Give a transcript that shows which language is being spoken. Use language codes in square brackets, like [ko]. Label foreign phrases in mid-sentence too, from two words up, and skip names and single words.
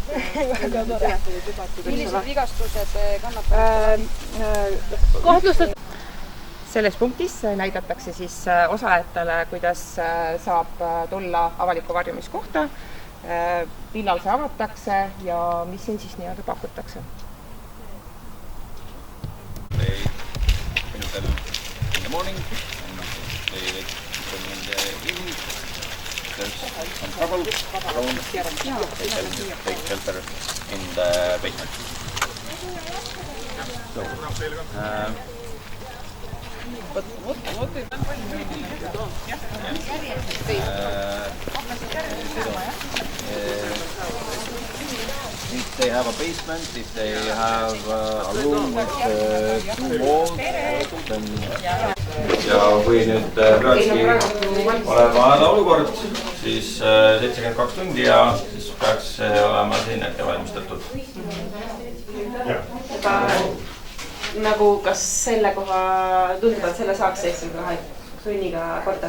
[et] Millised vigastused kannatavad? Selles punktis näidatakse siis osalejatele, kuidas saab tulla avalikku varjumiskohta, millal see avatakse ja mis siin siis nii-öelda pakutakse. [en] In the morning and they in the evening. There's some trouble around. They can take shelter in the basement. So, What is if they have a basement, if they have a room with 2 walls, then... [et] Ja kui nüüd peakski olema hädaolukord, siis 72 tundi ja siis peaks olema siin ette valmistatud. Nagu kas selle koha tundub, et selle saaks 72 tunniga korda?